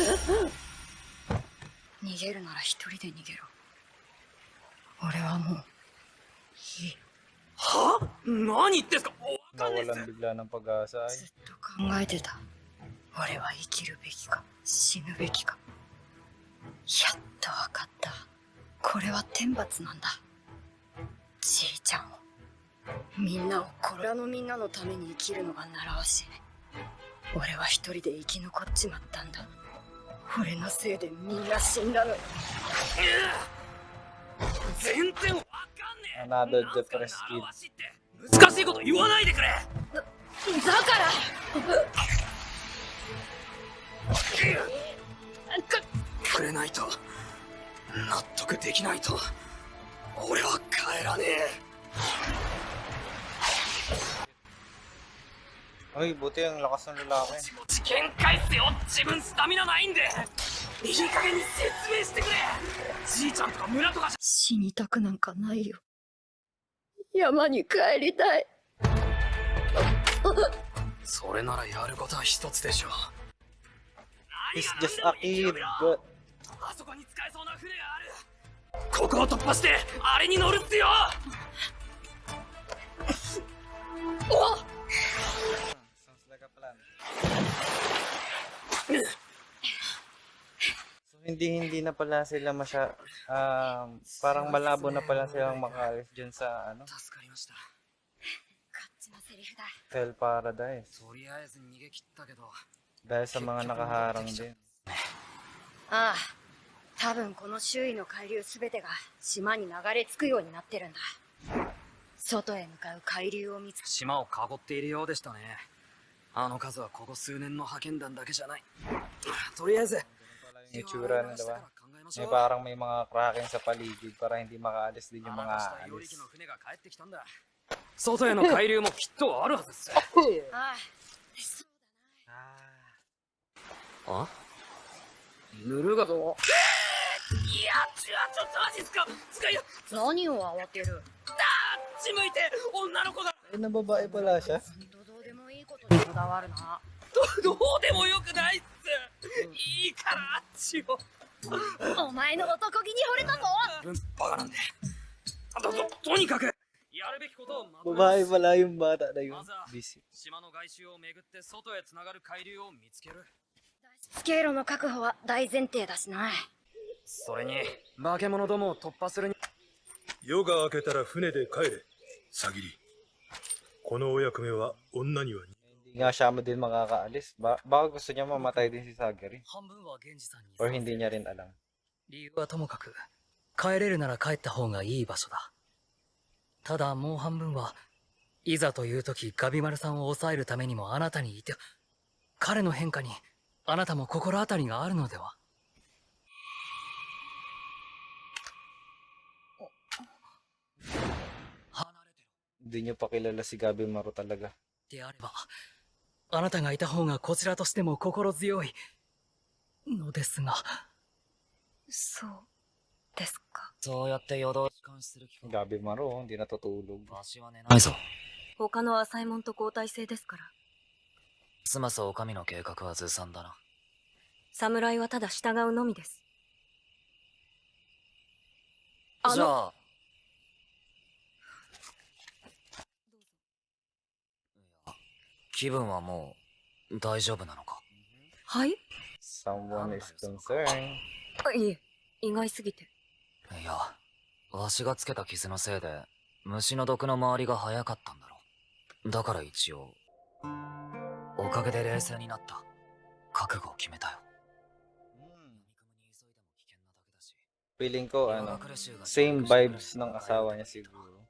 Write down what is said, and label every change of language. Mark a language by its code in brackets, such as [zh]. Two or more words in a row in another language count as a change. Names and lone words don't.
[ja] 逃げるなら一人で逃げろ。俺はもう何言ってんすか。わかんないっ [tl] Nawalan [ja] す。 [tl] bigla ng pag-asa [ja] ず [tl] ay. [ja] っと考えてた。俺は生きるべきか死ぬべきか。やっとわかった。これは天罰なんだ。じいちゃんを、みんなをこのみんなのために生きるのが習わしい。俺は一人で生き残っちまったんだ。俺のせいでみんな死んだのに。全然わかんねえ。 [en] Another [ja] なんすかね [en] depressed kid. [ja] 習わしって難しいこと言わないでくれ。だからくれないと、納得できないと、俺は帰らねえ。 [tl] Ay, buti ang lakas ng lalaki. [ja] もち限界っすよ。自分スタミナないんで。いい加減に説明してくれ。じいちゃんとか村とかじゃ。死にたくなんかないよ。山に帰りたい。それならやることは一つでしょう。 [en] He's just a kid, but [ja] あそこに使えそうな船がある。ここを突破してあれに乗るっすよ。 [en] sounds like a plan. [tl] So hindi na pala sila parang malabo na pala silang makaalis dyan sa [ja] 助かりました。こっちのセリフだ。 Hell Paradise とりあえず逃げ切ったけど。 [tl] dahil sa mga nakaharang din. [ja] ああ、多分この周囲の海流すべてが島に流れ着くようになってるんだ。外へ向かう海流を見つけ、島を囲っているようでしたね。あの数はここ数年の派遣団だけじゃない。とりあえず [tl] Yung itsura na diba? May parang may mga kraken sa paligid para hindi makaalis din yung [ja] 穴 [tl] mga [ja] がした与 [tl] aalis. [ja] 力の船が帰ってきたんだ。外への海流もきっとあるはずっす。ああ、そうあ、ぬるがぞ。いや、ちょっとマジっすか。使いよ。だな。何を慌てる。あっち向いて女の子が。 [tl] Ay, na babae pala siya. [ja] どうでもいいことにこだわるな。どうでもよくないっす。いいからあっちを。お前の男気に惚れたぞ。バカなんで。とにかくやるべきことをまとめ [tl] Babae [ja] ます。 [tl] pala yung bata na yun. [ja] まずは [en] Busy. [ja] 島の外周を巡って外へつながる海流を見つける。ス経路の確保は大前提だしな。それに化け物どもを突破するに。夜が明けたら船で帰れ。さぎり。このお役目は女には [tl] Hindi nga siya din makakaalis. Baka gusto niya mamatay din si Sagiri. [ja] 半分は源氏さんに [tl] Or hindi niya rin alam. [ja] 理由はともかく帰れるなら帰った方がいい場所だ。ただもう半分はいざという時ガビマルさんを抑えるためにもあなたにいて、彼の変化にあなたも心当たりがあるのでは。 [tl] Hindi niyo pa kilala si Gabi Maru talaga. [ja] であればあなたがいた方がこちらとしても心強いのですが。そうですか。そうやって夜通し監視する気か。 [tl] Gabi Maru, hindi natutulog. [ja] わしは寝ないぞ。他の浅いもんと交代制ですから。つますお上の計画はずさんだな。侍はただ従うのみです。じゃあ。いや、気分はもう大丈夫なのか。はい。 [en] Someone is concerned. [ja] いえ、意外すぎて。いや、わしがつけた傷のせいで虫の毒の周りが早かったんだろう。だから一応おかげで冷静になった。覚悟を決めたよ。 [tl] Feeling ko, [en] same vibes [tl] ng asawa niya siguro.